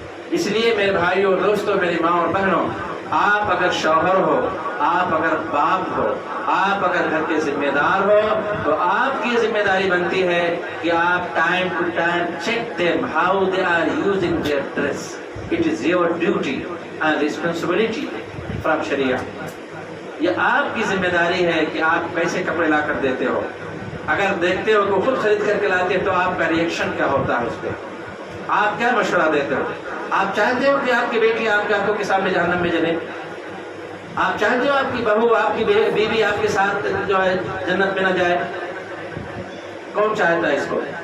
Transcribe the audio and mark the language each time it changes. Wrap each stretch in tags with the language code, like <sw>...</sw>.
<ur>اس لیے میرے بھائیوں اور دوستوں، میری ماں اور بہنوں، آپ اگر شوہر ہو، آپ اگر باپ ہو، آپ اگر گھر کے ذمہ دار ہو تو آپ کی ذمہ داری بنتی ہے کہ آپ</ur> <en>Time to time check them how they are using their dress. It is your duty and responsibility from Sharia.</en> <ur>یہ آپ کی ذمہ داری ہے کہ آپ کیسے کپڑے لا کر دیتے ہو، اگر دیکھتے ہو کہ خود خرید کر کے لاتے تو آپ کا ریئیکشن کیا ہوتا ہے اس پہ، آپ کیا مشورہ دیتے ہو؟ آپ چاہتے ہو کہ آپ کی بیٹی آپ کے آنکھوں کے سامنے جہنم میں جلے؟ آپ چاہتے ہو آپ کی بہو آپ کی بیوی آپ کے ساتھ جو ہے جنت میں نہ جائے؟ کون چاہتا ہے اس کو؟</ur>